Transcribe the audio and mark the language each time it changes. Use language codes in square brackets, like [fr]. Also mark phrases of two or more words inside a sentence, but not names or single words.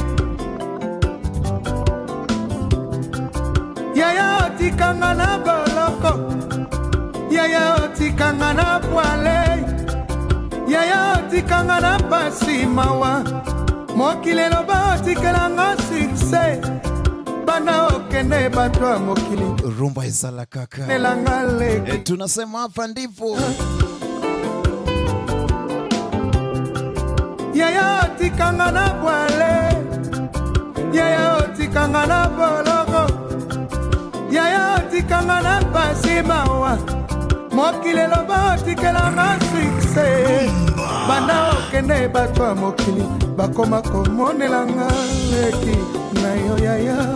[ln] Yaya otikanga na boloko Yaya otikanga na poale Yaya otikanga na pasi mawa Mokili loba otikelanga succès Bana okende batwa mokili Rumba izala kaka Nelanga leki [sw] tunasema hapa ndipo [ln] Yaya otikanga na bwale Yaya otikanga na boloko Yaya otikanga na pasi mawa Mokili loba otikelanga succès Bana okende batwa mokili Bakoma komonelanga leki na yo yaya